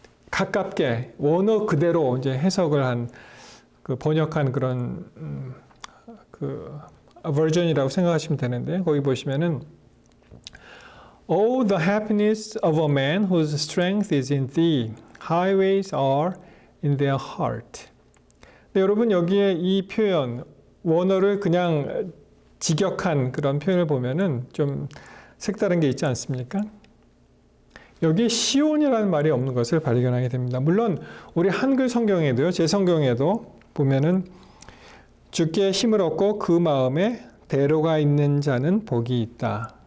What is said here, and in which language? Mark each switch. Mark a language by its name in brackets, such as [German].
[Korean] 가깝게 원어 그대로 이제 해석을 한 번역한 그런 버전이라고 생각하시면 되는데, 거기 보시면은 [English] Oh, the happiness of a man whose strength is in thee. Highways are in their heart. [Korean] 근데 여러분 여기에 이 표현, 원어를 그냥 직역한 그런 표현을 보면은 좀 색다른 게 있지 않습니까? 여기 시온이라는 말이 없는 것을 발견하게 됩니다. 물론 우리 한글 성경에도요, 제 성경에도 보면은 주께 힘을 얻고 그 마음에 대로가 있는 자는 복이 있다.